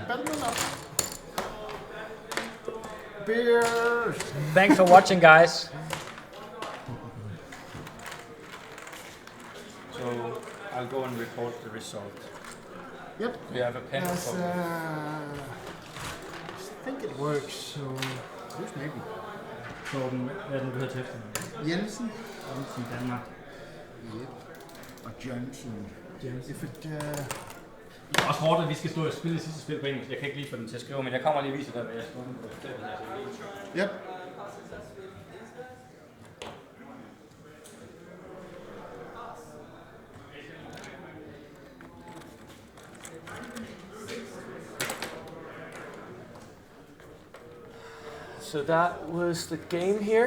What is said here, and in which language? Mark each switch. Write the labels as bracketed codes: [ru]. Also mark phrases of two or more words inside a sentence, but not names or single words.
[en] Better enough. Beers. Thanks for watching, guys. So I'll go and report the result. Yep. We have a pen. Yes, I think it works, so maybe. [da] Torben, hvad er den, du hedder til efternavn? Jensen. Jensen, Danmark. Yep. Og Johnson. [en] If it, [da] Det er også hårdt, at vi skal stå og spille det sidste spil på engelsk. Jeg kan ikke lige få den til at skrive, men jeg kommer lige og viser dig, hvad jeg skriver på. [en] Yep. So that was the game here,